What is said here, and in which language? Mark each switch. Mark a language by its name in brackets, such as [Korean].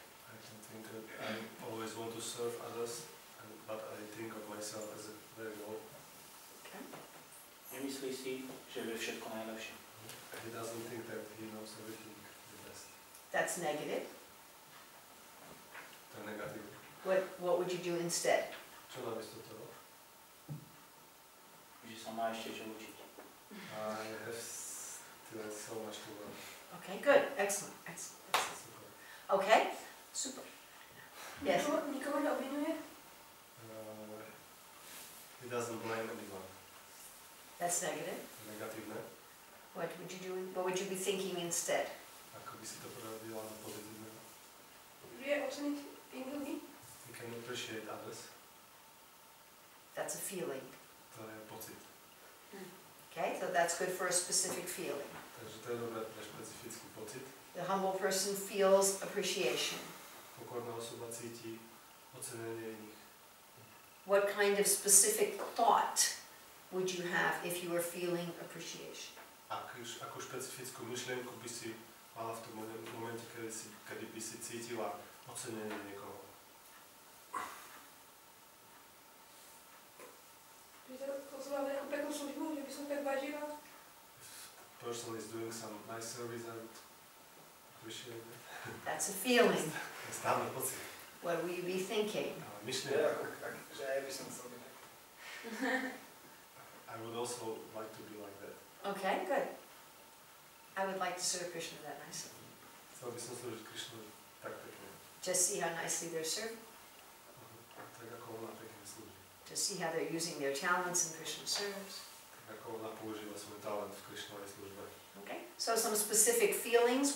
[English] I can think that I always want to serve others, but I think of myself as a very low. Okay. [Slovak] Nemyslí si, že vie všetko najlepšie. [English] He doesn't think that he knows everything the best. That's negative. [Slovak] To je negatívne. [English] What would you do instead? [Slovak] Čo namiesto toho? Že sa má ešte čo učiť. [English] I have still so much to learn. Okay, good. Excellent. [Slovak] Super. [English] Okay, super. Yes. [Slovak] Nikoho neobvinuje? [English] He doesn't blame anyone. That's negative. [Slovak] Negatívne. [English] What would you do? What would you be thinking instead? [Slovak] Ako by si to preradila na pozitívne? Vie oceniť tých ľudí? [English] You can appreciate others. That's a feeling. [Slovak] To je pocit. [English] Okay, so that's good for a specific feeling. [Slovak] Takže to je dobré pre špecifický pocit. [English] The humble person feels appreciation. [Slovak] Pokorná osoba cíti ocenenie iných. [English] What kind of specific thought would you have if you were feeling appreciation? [Slovak] Akú špecifickú myšlienku by si mala v tom momente, kedy by si cítila ocenenie niekoho? To som mal nejakú peknú službu, že by som tak vážila? [English] If the person is doing some nice service, I would appreciate it. That's a feeling. [Slovak] To je stále pocit. [English] What will you be thinking? [Slovak] Ale myšlienka. Že aj by som chcel byť tak. [English] I would also like to be like that. Okay, good. I would like to serve Krishna that nicely. [Slovak] Chcel by som slúžiť Krišnovi tak pekne. [English] Just see how nicely they're served. [Slovak] Tak ako ona pekne slúži. [English] To see how they're using their talents in Krishna service. [Slovak] Tak ako ona používa svoj talent v Krišnovej službe. [English] Okay, so some specific feelings.